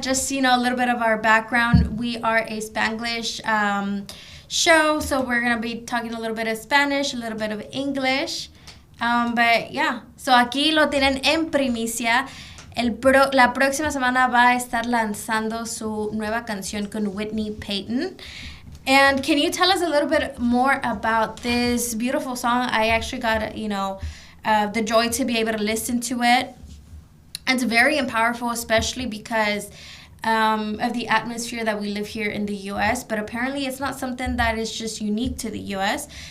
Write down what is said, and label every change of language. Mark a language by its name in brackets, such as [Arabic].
[English] Just so you know a little bit of our background. We are a Spanglish show, so we're gonna be talking a little bit of Spanish, a little bit of English. But yeah, so [Spanish] aquí lo tienen en primicia. La próxima semana va a estar lanzando su nueva canción con Whitney Payton. [English] And can you tell us a little bit more about this beautiful song? I actually got, the joy to be able to listen to it. And it's very powerful, especially because of the atmosphere that we live here in the U.S. But apparently it's not something that is just unique to the U.S.